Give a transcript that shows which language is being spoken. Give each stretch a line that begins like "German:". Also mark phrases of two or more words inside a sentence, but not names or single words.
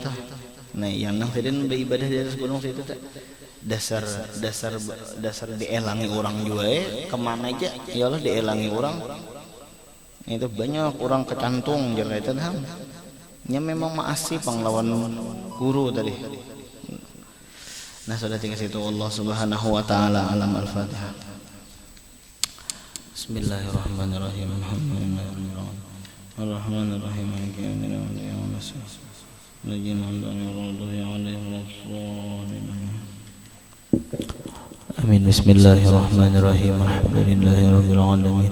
Banjar: Nah yang nang sidin beribadah di atas gunung situ dasar dielangi orang juga kemana aja ya Allah dielangi orang itu banyak orang kecantung jadi itu nya memang maasi panglawan guru tadi. Nah sudah tinggal situ
Arabic: الله سبحانه وتعالى
Banjar: alam al-Fatihah.
Arabic: بسم الله الرحمن الرحيم. الحمد لله الرحمن الرحيم. مالك يوم الدين وإياك نستعين. Amin. بسم الله الرحمن الرحيم. الحمد لله رب العالمين.